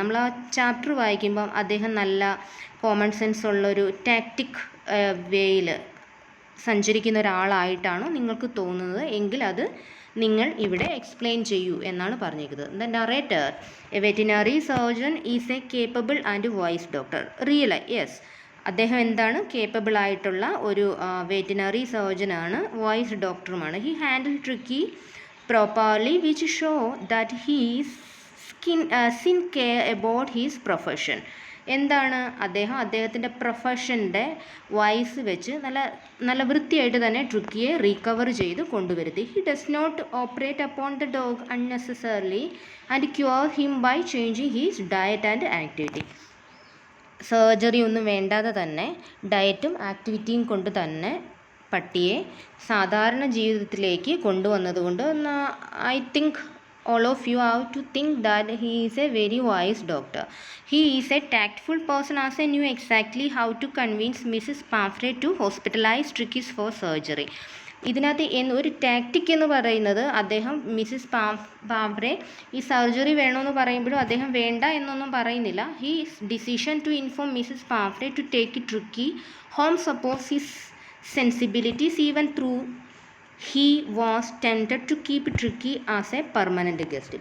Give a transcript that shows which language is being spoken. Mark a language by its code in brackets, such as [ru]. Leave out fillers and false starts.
[ml] നമ്മൾ ആ ചാപ്റ്റർ വായിക്കുമ്പം അദ്ദേഹം നല്ല കോമൺ സെൻസ് ഉള്ളൊരു ടാക്റ്റിക് വേയിൽ സഞ്ചരിക്കുന്ന ഒരാളായിട്ടാണോ നിങ്ങൾക്ക് തോന്നുന്നത് എങ്കിൽ അത് നിങ്ങൾ ഇവിടെ എക്സ്പ്ലെയിൻ ചെയ്യൂ എന്നാണ് പറഞ്ഞിരിക്കുന്നത്. [en] The narrator a veterinary surgeon is a capable and wise doctor. [ml] Yes, അദ്ദേഹം എന്താണ്? കേപ്പബിൾ ആയിട്ടുള്ള ഒരു veterinary സർജനാണ്, vice ഡോക്ടറുമാണ്. [en] He handle Tricki properly which show that he is sincere about his profession. [ml] എന്താണ് അദ്ദേഹത്തിൻ്റെ പ്രൊഫഷൻ്റെ വൈസ് വെച്ച് നല്ല വൃത്തിയായിട്ട് തന്നെ ട്രിക്കിയെ റീകവർ ചെയ്ത് കൊണ്ടുവരുത്തി. [en] He does not operate upon the dog unnecessarily and cure him by changing his diet and activity. [ml] Surgery ഒന്നും വേണ്ടാതെ തന്നെ ഡയറ്റും ആക്ടിവിറ്റിയും കൊണ്ട് തന്നെ പട്ടിയെ സാധാരണ ജീവിതത്തിലേക്ക് കൊണ്ടുവന്നതുകൊണ്ട് [en] I think all of you have to think that he is a very wise doctor. He is a tactful person as I knew exactly how to convince Mrs. Pamphrey to hospitalize Trickies for surgery. [ml] ഇതിനകത്ത് ഒരു tactic എന്ന് പറയുന്നത് അദ്ദേഹം Mrs പാംഫ്രെ ഈ surgery വേണമെന്ന് പറയുമ്പോഴും അദ്ദേഹം വേണ്ട എന്നൊന്നും പറയുന്നില്ല. [en] His decision to inform Mrs Pumphrey to take Tricki home supports his sensibilities even through he was tempted to keep Tricki as a permanent guest.